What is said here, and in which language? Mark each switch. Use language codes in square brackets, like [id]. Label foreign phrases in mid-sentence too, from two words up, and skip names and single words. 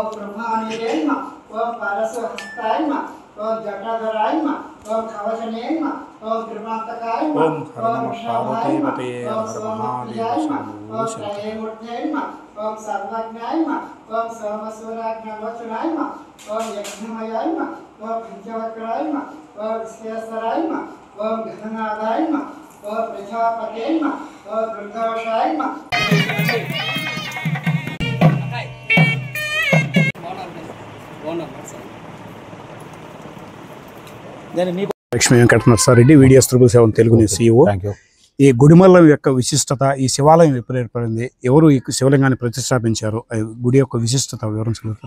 [sa] प्रभानिधे नमः, ओम पारसहस्ताय नमः, ओम जटाधराय नमः, ओम कवचने नमः, ओम त्रिपुरांतकाय नमः, ओम वृषभाय नमः, ओम सोमप्रियाय नमः, ओम त्रयमूर्ते नमः, ओम सर्वज्ञाय नमः, ओम सोमसूराज्ञवचनाय नमः, ओम यज्ञमयाय नमः, ओम पंचवक्राय नमः, ओम विश्वेश्वराय नमः, ओम घननादाय नमः, ओम प्रजापते नमः, ओम दुर्गाशाय नमः. [te] లక్ష్మీ వెంకట నరసారెడ్డి, వీడియోస్ 777 తెలుగు న్యూస్ CEO. ఈ గుడిమల్లం యొక్క విశిష్టత, ఈ శివాలయం ఎప్పుడు ఏర్పడింది, ఎవరు ఈ శివలింగాన్ని ప్రతిష్టాపించారు, గుడి యొక్క విశిష్టత వివరించగలుగుతారు?